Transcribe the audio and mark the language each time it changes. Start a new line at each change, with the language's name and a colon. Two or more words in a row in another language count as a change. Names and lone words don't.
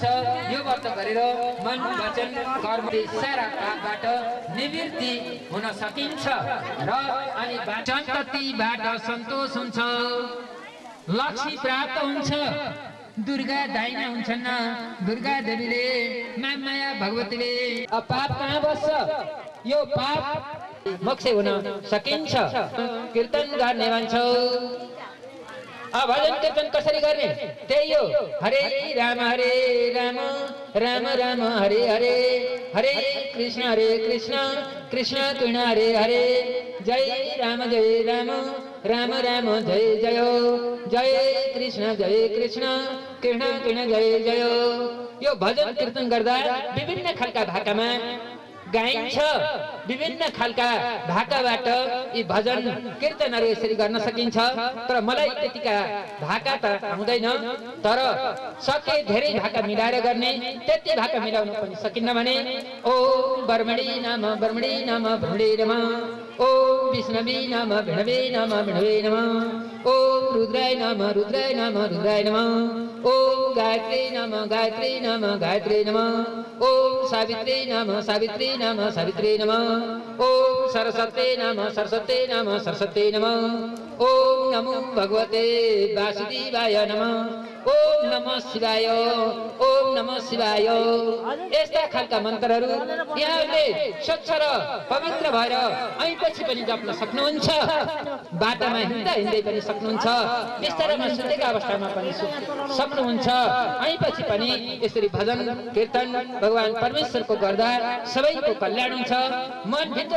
Nepali: यो व्रत गरेर मन वचन कर्मले सारा पापबाट निवृत्ति हुन सकिन्छ र अनि सन्ततिबाट सन्तोष हुन्छ, लक्ष्मी प्राप्त हुन्छ, दुर्गा दाइना हुन्छन् दुर्गा देवीले माया भगवतीले पाप कहाँ बस्छ यो पाप मोक्ष हुन सकिन्छ कीर्तन गर्ने भन्छौ भजन कीर्तन कसरी गर्ने त्यही हो
Sanskrit: हरे राम राम राम हरे हरे हरे कृष्ण कृष्ण कृष्ण हरे हरे जय राम राम राम जय जय जय कृष्ण कृष्ण कृष्ण जय जय
Nepali: यो भजन कीर्तन गर्दा विभिन्न खालका भाकामा गाइन्छ विभिन्न खालका भाकाबाट यी भजन कीर्तनहरू यसरी गर्न सकिन्छ तर मलाई त्यतिका भाका त आउँदैन तर सके धेरै भाका मिलाएर गर्ने त्यति भाका मिलाउन पनि सकिन्न भने
Sanskrit: ओम बर्मणी नाम भ्रमणे नमः ओम विष्णवे नाम विष्णवे नमः ओम रुद्राय नमः रुद्राय नमः ओम गायत्री नाम गायत्री नमः ओम सावित्री नाम सावित्री नमः ओम सरस्वती नाम सरस्वती नमः ओम नमो भगवते वासुदेवाय नमः ओम नमः
Nepali: शिवाय यस्ता खालका मन्त्रहरू यहाँले स्वच्छ र पवित्र भएर ऐपछि पनि जप्न सक्नुहुन्छ बाटामा हिँड्दै पनि सक्नुहुन्छ बिस्तारमा सुतेका अवस्थामा पनि सक्नुहुन्छ ऐपछि पनि यसरी भजन कीर्तन भगवान परमेश्वरको गर्दा सबैको कल्याण हुन्छ मन भित्र